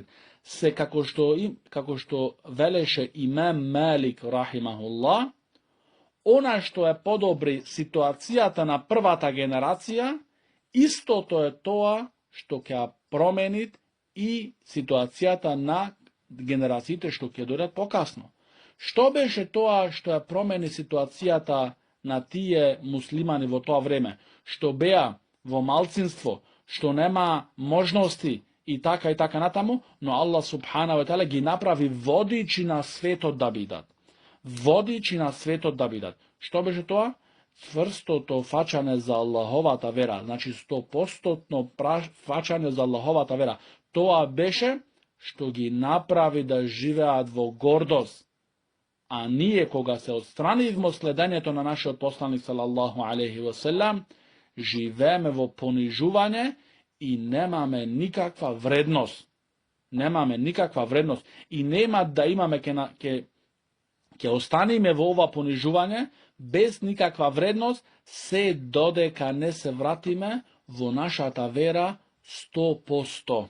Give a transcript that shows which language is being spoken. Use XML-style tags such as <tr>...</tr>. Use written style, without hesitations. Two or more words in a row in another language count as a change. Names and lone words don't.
<mk>Се како што велеше имам Малик рахимахуллах, она што е подобри ситуацијата на првата генерација, истото е тоа што ќе промени и ситуацијата на генерациите што ќе дојдат покасно. Што беше тоа што ја промени ситуацијата на тие муслимани во тоа време, што беа во малцинство, што нема можности и така натаму, но Аллах</mk> <ar>سبحانه وتعالى</ar> <mk>ги направи водичи на светот да бидат. Водичи на светот да бидат. Што беше тоа? Цврстото фаќање за Аллаховата вера, значи 100% фаќање за Аллаховата вера. Тоа беше што ги направи да живеат во гордост. А ние, кога се отстранивме следењето на нашиот посланик</mk> <ar>صلى الله عليه وسلم,</ar> <mk>живееме во понижување и немаме никаква вредност. Немаме никаква вредност. И нема да имаме ќе останеме во ова понижување без никаква вредност, се додека не се вратиме во нашата вера 100%.</mk>